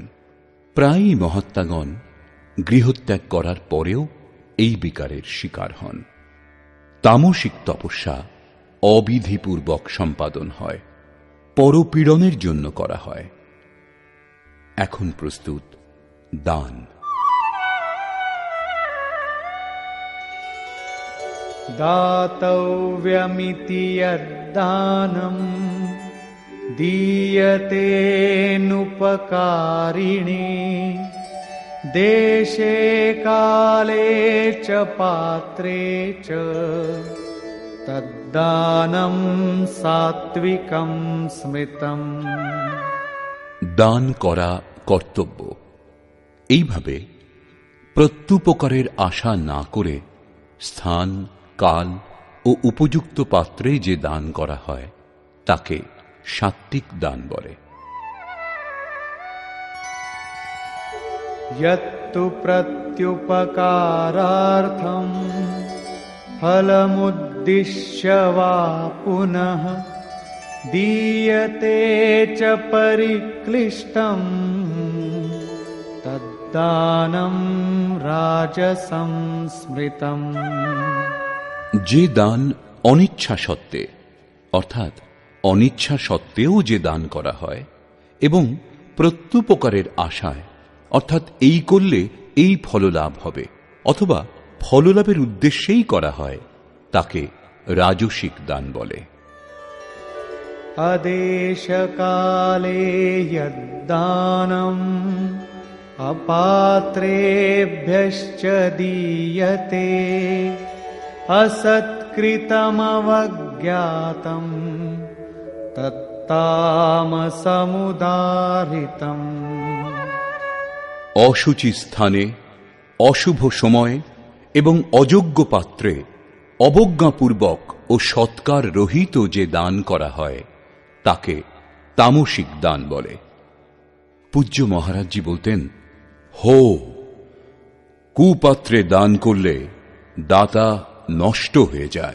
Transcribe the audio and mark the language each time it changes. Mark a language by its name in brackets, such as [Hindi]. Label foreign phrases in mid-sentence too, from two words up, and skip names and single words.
[Bangla] প্রায়ই মহাত্মাগণ গৃহত্যাগ করার পরেও এই বিকারের শিকার হন। তামসিক তপস্যা অবিধিপূর্বক সম্পাদন হয়, পরপীড়নের জন্য করা হয়। এখন প্রস্তুত দান। [Sanskrit] दातव्यमिति यद्दानम् दीयतेऽनुपकारिणे देशे काले च पात्रे च तद्दानं सात्विकं स्मृतम्। [Bangla] দান করা কর্তব্য। এইভাবে প্রত্যুপকারের আশা না করে স্থান, কাল ও উপযুক্ত পাত্রে যে দান করা হয় তাকে সাত্ত্বিক দান বলে। [Sanskrit] यत्तु प्रत्युपकारार्थं फलमुद्दिश्य वा पुनः दीयते च परिक्लिष्टं तद्दानं राजसं स्मृतम्। [Bangla] যে দান অনিচ্ছা সত্ত্বে, অর্থাৎ অনিচ্ছা সত্ত্বেও যে দান করা হয় এবং প্রত্যুপকারের আশায়, অর্থাৎ এই করলে এই ফললাভ হবে অথবা ফললাভের উদ্দেশ্যেই করা হয়, তাকে রাজসিক দান বলে। [Sanskrit] अदेशकाले यद्दानम् अपात्रेभ्यश्च दीयते असत्कृतमवज्ञातम् तत्तामसमुदाहृतम्। [Bangla] অশুচি স্থানে, অশুভ সময় এবং অযোগ্য পাত্রে অবজ্ঞাপূর্বক ও সৎকার রহিত যে দান করা হয় তাকে তামসিক দান বলে। পূজ্য মহারাজজি বলতেন, হো, কুপাত্রে দান করলে দাতা নষ্ট হয়ে যায়।